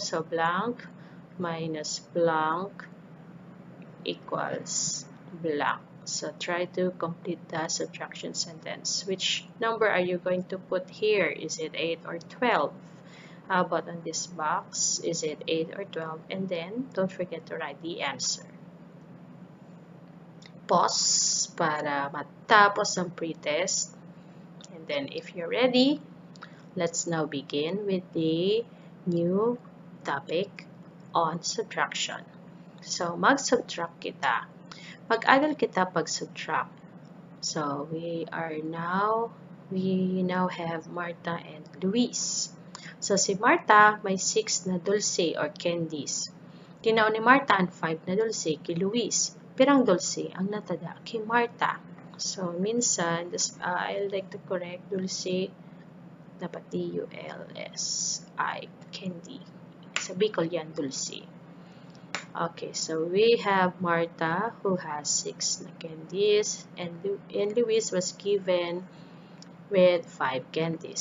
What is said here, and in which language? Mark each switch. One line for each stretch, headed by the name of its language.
English: So, blank minus blank equals blank. So, try to complete the subtraction sentence. Which number are you going to put here? Is it 8 or 12? How about on this box? Is it 8 or 12? And then, don't forget to write the answer.
Bikol: Pause para matapos ang pretest. And then, if you're ready, let's now begin with the new topic on subtraction. So, mag-subtract kita. Mag-aral kita pag-subtract.
English: So, we now have Martha and Luis.
Bikol: So, si Martha may 6 na dulce or candies. Kinaon ni Martha ang 5 na dulce kay Luis. Pirang dulce ang natada kay Martha.
English: So, minsan, I like to correct dulce, dapat D-U-L-S-I, candy.
Filipino: Sa Bicol yan,
English: dulce. Okay, so we have Martha who has 6 na candies, and Luis was given with 5 candies.